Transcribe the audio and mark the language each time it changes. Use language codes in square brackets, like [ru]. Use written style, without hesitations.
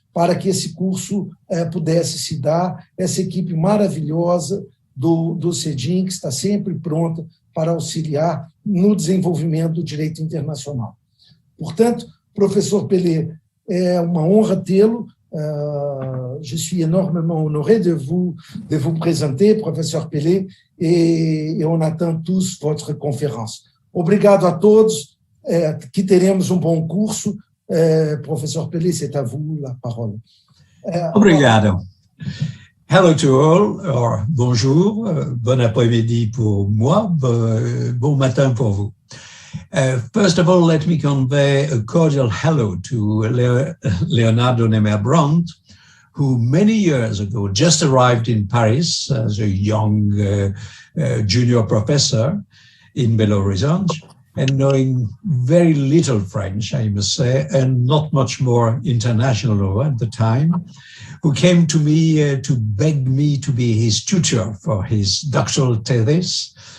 [pt] para que esse curso pudesse se dar, essa equipe maravilhosa do CEDIM, que está sempre pronta para auxiliar no desenvolvimento do direito internacional. Portanto, professor Pellet, é uma honra tê-lo. [fr] Je suis énormément honoré de vous présenter, professeur Pellet, et on attend tous votre conférence. [pt] Obrigado a todos, que teremos um bom curso. [fr] Professor Pellet, c'est à vous la parole. [pt] Obrigado. [en] Hello to all, or [fr] bonjour, bon après-midi pour moi, bon matin pour vous. [en] First of all, let me convey a cordial hello to Leonardo Nemer Brant, who many years ago just arrived in Paris as a young junior professor in Belo Horizonte, and knowing very little French, I must say, and not much more international law at the time, who came to me to beg me to be his tutor for his doctoral thesis.